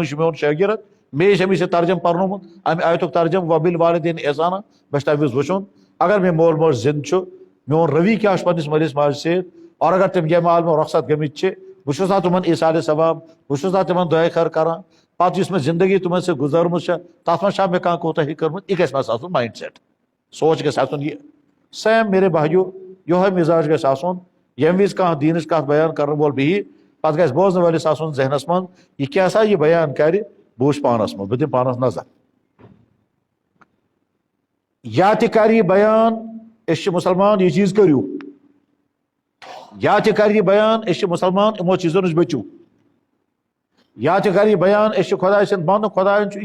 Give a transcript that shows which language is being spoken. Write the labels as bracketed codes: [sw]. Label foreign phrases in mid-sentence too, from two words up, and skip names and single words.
[ks] چھُ میون شٲگِرد مے چھِ أمِس یہِ ترجم پرنومُت امہِ آیتُک ترجم [ar] وبالوالدین احسانا [ks] مےٚ چھُ تَمہِ وِزِ وٕچھُن اگر مےٚ مول موج زند چھُ میون روی کیٛاہ چھُ پننس مٲلِس ماجہِ سۭتۍ اور اگر تِم یمہِ عالمہٕ رۄخصت گٔمٕتۍ چھِ بہٕ چھُس نا تِمن ایٖثارِ ثواب بہٕ چھُس نا تِمن دُعاے خٲر کران پتہٕ یُس مےٚ زندگی تِمن سۭتۍ گُزٲرمٕژ چھےٚ تتھ منٛز چھا مےٚ کانٛہہ کوتاہی کٔرمٕژ یہِ گژھِ مےٚ آسُن [en] mind set [ks] سونچ گژھِ آسُن یہِ سیم [ur] میرے بھائیو [ks] یہوے مزاج گژھِ آسُن ییٚمہِ وِزِ کانٛہہ دیٖنٕچ کتھ بیان کرن وول بیٚہہِ پتہٕ گژھِ بوزن وٲلِس آسُن ذہنس منٛز یہِ کیٛاہ سا یہِ بیان کرِ بہٕ وٕچھِ پانس منٛز بہٕ دِمہٕ پانس نظر یا تہِ کرِ یہِ بیان أسۍ چھِ مُسلمان یہِ چیٖز کٔرِو یا تہِ کرِ یہِ بیان أسۍ چھِ مُسلمان یِمو چیٖزو نِش بٔچِو یا تہِ کرِ یہِ بیان أسۍ چھِ خۄداے سٕنٛدۍ بنٛدٕ خۄدایَن چھُ